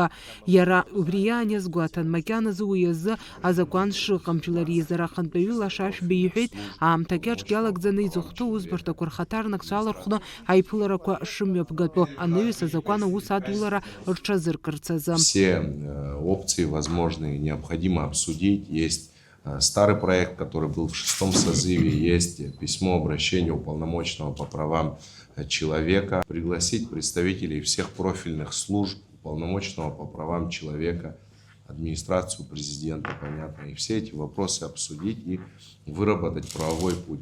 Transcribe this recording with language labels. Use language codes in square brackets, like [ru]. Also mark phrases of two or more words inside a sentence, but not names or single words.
[ab] Иара убри иааниазгәаҭан макьаназы уи азы азакәан шыҟам. Жлари Изара ахантәаҩы Лаша Шәба иҳәеит, аамҭагьы аҿгьы алагӡаны изыхәҭоу узбарҭақәа рхаҭарнакцәа алархәны аиԥыларақәа шымҩаԥгатәу аныҩс азакәан аус адулара рҽазыркырц азы. [ru] Все опции возможные необходимо обсудить. Есть старый проект, который был в 6-м созыве, есть письмо обращения уполномоченного по правам человека. Пригласить представителей всех профильных служб уполномоченного по правам человека, администрацию президента, понятно, и все эти вопросы обсудить и выработать правовой путь.